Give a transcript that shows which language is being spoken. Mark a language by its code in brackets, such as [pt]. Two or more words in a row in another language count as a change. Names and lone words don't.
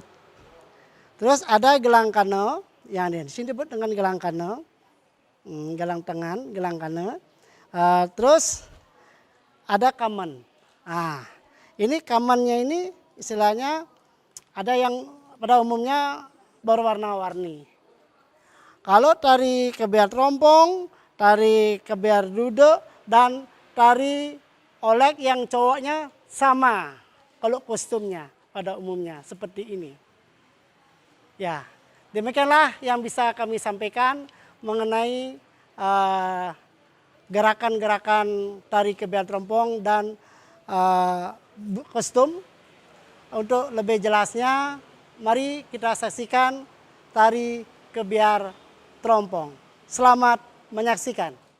[id] Terus ada gelang kano, yang di sini disebut dengan gelang kano. Gelang tangan, gelang kano. Terus ada kamen. Ini kamannya ini istilahnya ada yang pada umumnya berwarna-warni. Kalau tari kebiar trompong, tari kebiar duduk, dan tari olek yang cowoknya sama kalau kostumnya pada umumnya seperti ini. Ya, demikianlah yang bisa kami sampaikan mengenai gerakan-gerakan tari kebiar trompong dan kostum. Untuk lebih jelasnya, mari kita saksikan tari kebiar trompong. Selamat menyaksikan.